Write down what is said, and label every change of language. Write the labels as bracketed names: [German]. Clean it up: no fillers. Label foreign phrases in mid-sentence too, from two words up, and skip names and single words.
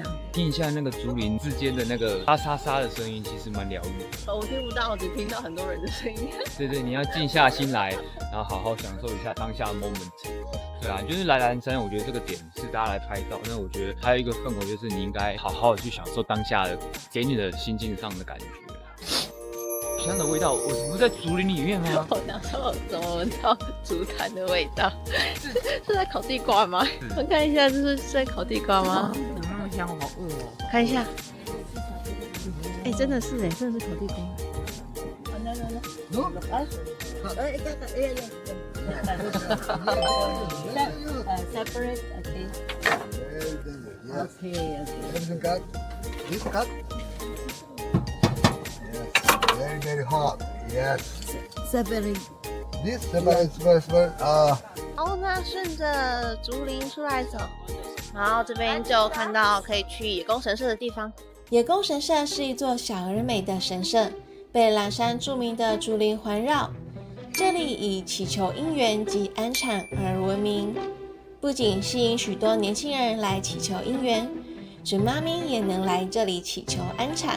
[Chinese] 聽一下那個竹林之間的那個沙沙沙的聲音，其實蠻療癒的。我聽不到，我只聽到很多人的聲音。對，你要靜下心來，然後好好享受一下當下的 moment。對啊，就是來藍山，我覺得這個點是大家來拍照。那我覺得還有一個氛圍，就是你應該好好的去享受當下的給你的心境上的感觉。香的味道，我不是在竹林裡面嗎？我哪时候怎麼聞到竹炭的味道？是在烤地瓜嗎？我看一下，这是在烤地瓜嗎？怎么那麼香？好餓哦！看一下，真的是真的是烤地瓜。 [English] Separate, okay. Okay. Everything cut? This cut? Yes. Very hot. Yes. Separate. This separate. [Chinese] 好，那順着竹林出來走，然後這邊就看到可以去野宮神社的地方。野宮神社是一座小而美的神社，被嵐山著名的竹林環繞。這裡以祈求姻緣及安產而聞名，不僅吸引許多年輕人來祈求姻緣，準媽咪也能來這裡祈求安產。